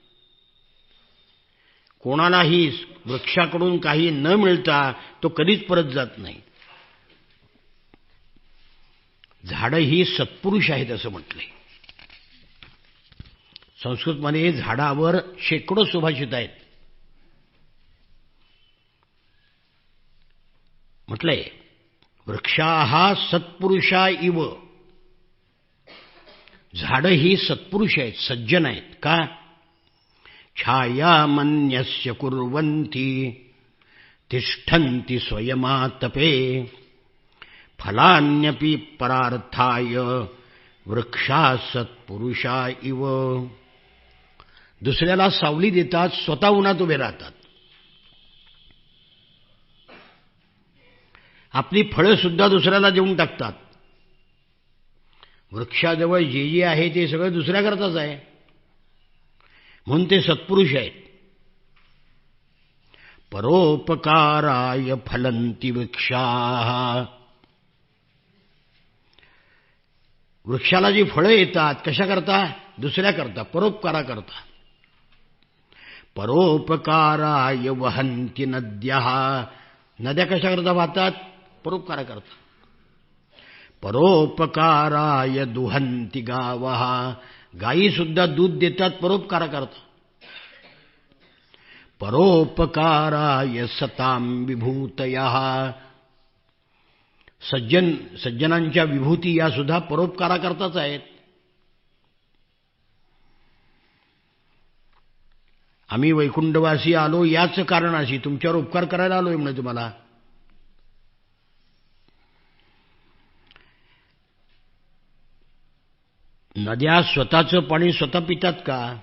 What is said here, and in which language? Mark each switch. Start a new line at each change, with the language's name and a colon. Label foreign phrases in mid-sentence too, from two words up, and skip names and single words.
Marathi: कोणालाही वृक्षाकडून काही न मिळता तो कधीच परत जात नाही. झाडं ही सत्पुरुष आहेत असं म्हटलंय. संस्कृतमध्ये झाडावर शेकडो सुभाषित आहेत. म्हटलंय,
Sanskrit: वृक्षाः सत्पुरुषा इव.
Marathi: झाडं ही सत्पुरुष आहेत, सज्जन आहेत. का?
Sanskrit: छायामन्यस्य कुर्वन्ति तिष्ठन्ति स्वयमातपे फलान्यपि परार्थाय वृक्षा सत्पुरुषा इव.
Marathi: दुसऱ्याला सावली देतात, स्वतः उन्हात उभे राहतात. आपली फळं सुद्धा दुसऱ्याला देऊन टाकतात. वृक्षाजवळ जे जे आहे ते सगळं दुसऱ्याकरताच आहे, म्हणून ते सत्पुरुष आहेत.
Sanskrit: परोपकाराय फलन्ति वृक्षाः.
Marathi: वृक्षाला जी फळं येतात कशा करता? दुसऱ्या करता, परोपकारा करता.
Sanskrit: परोपकाराय वहन्ति नद्यः.
Marathi: नद्या कशा करता वाहतात? परोपकारा करता.
Sanskrit: परोपकाराय दुहन्ति गावः.
Marathi: गायी सुद्धा दूध देतात, परोपकारा करता.
Sanskrit: परोपकाराय सतां विभूतयः.
Marathi: सज्जनांच्या विभूती या सुद्धा परोपकारा करताच आहेत. आम्ही वैकुंठवासी आलो याच कारणाशी, तुमच्यावर उपकार करायला आलोय म्हणजे तुम्हाला. नद्या स्वतःचं पाणी स्वतः पितात का?